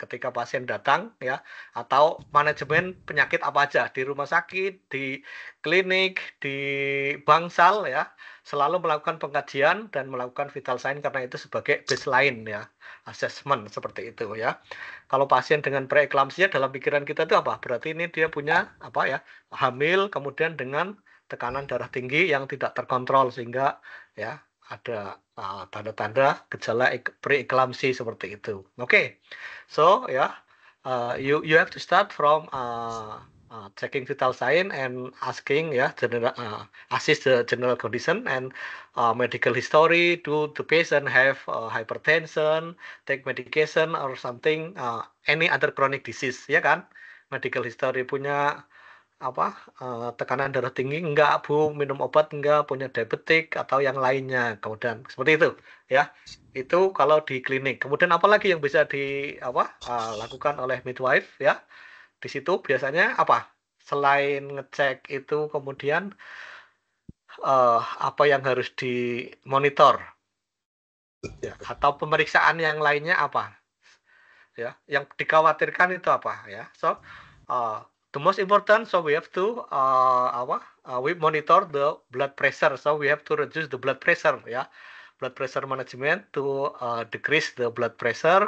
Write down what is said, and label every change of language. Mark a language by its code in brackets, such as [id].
[id] Ketika pasien datang ya, atau manajemen penyakit apa aja di rumah sakit, di klinik, di bangsal ya, selalu melakukan pengkajian dan melakukan vital sign karena itu sebagai baseline ya, assessment seperti itu ya. Kalau pasien dengan preeklamsia dalam pikiran kita itu apa? Berarti ini dia punya apa ya? Hamil kemudian dengan tekanan darah tinggi yang tidak terkontrol sehingga ya ada tanda-tanda gejala preeklamsi seperti itu. [en] Okay, so ya you have to start from checking vital sign and asking ya general assess the general condition and medical history. Do the patient have hypertension, take medication or something, any other chronic disease ya kan? [id] Medical history punya apa tekanan darah tinggi enggak Bu, minum obat enggak, punya diabetik atau yang lainnya, kemudian seperti itu ya. Itu kalau di klinik. Kemudian apalagi yang bisa lakukan oleh midwife ya, di situ biasanya apa selain ngecek itu, kemudian apa yang harus dimonitor ya, atau pemeriksaan yang lainnya apa ya, yang dikhawatirkan itu apa ya. [en] So the most important, so we have to we monitor the blood pressure. So we have to reduce the blood pressure ya, blood pressure management to decrease the blood pressure.